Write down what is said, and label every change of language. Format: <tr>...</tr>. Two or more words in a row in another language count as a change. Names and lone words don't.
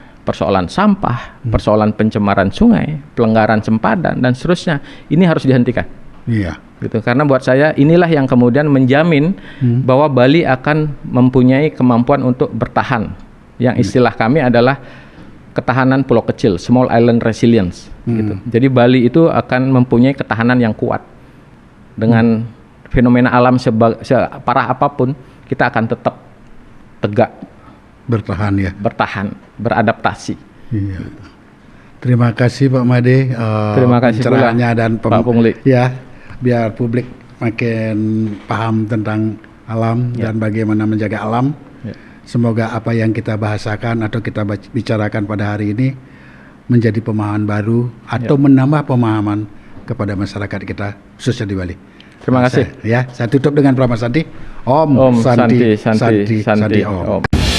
<id>Persoalan sampah, persoalan pencemaran sungai, pelanggaran sempadan dan seterusnya, ini harus dihentikan. Iya. Gitu. Karena buat saya inilah yang kemudian menjamin bahwa Bali akan mempunyai kemampuan untuk bertahan. Yang istilah kami adalah ketahanan pulau kecil,</id> <en>small island resilience.</en> <id>Gitu. Jadi Bali itu akan mempunyai ketahanan yang kuat. Dengan fenomena alam separah apapun, kita akan tetap tegak. Bertahan ya. Bertahan, beradaptasi. Iya. Terima kasih Pak Made. Terima kasih pula dan Pak Pungli. Ya, biar publik makin paham tentang alam dan bagaimana menjaga alam. Semoga apa yang kita bahasakan atau kita bicarakan pada hari ini menjadi pemahaman baru atau menambah pemahaman kepada masyarakat kita khususnya di Bali. Terima kasih. Saya tutup dengan Brahma Santi. Om,</id> <sa>Om Santi, Santi, Santi, Santi, Santi, Om. Om.</sa>